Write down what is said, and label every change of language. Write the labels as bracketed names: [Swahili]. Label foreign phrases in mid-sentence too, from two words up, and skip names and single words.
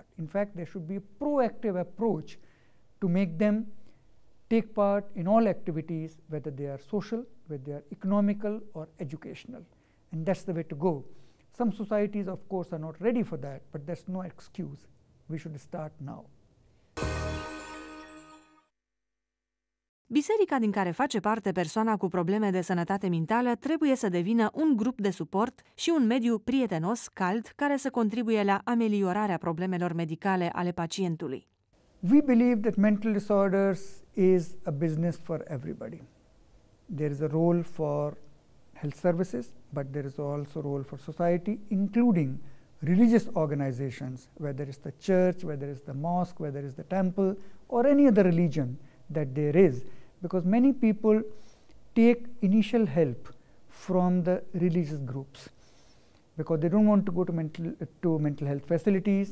[English] In fact, there should be a proactive approach to make them take part in all activities, whether they are social, whether they are economical or educational. And that's the way to go. Some societies, of course, are not ready for that, but that's no excuse. We should start now. [Romanian] Biserica din care face parte persoana cu probleme de sănătate mentală trebuie să devină un grup de suport și un mediu prietenos, cald, care să contribuie la ameliorarea problemelor medicale ale pacientului. [English] We believe that mental disorders is a business for everybody. There is a role for health services, but there is also a role for society, including religious organizations, whether it's the church, whether it's the mosque, whether it's the temple, or any other religion that there is, because many people take initial help from the religious groups because they don't want to go to mental health facilities.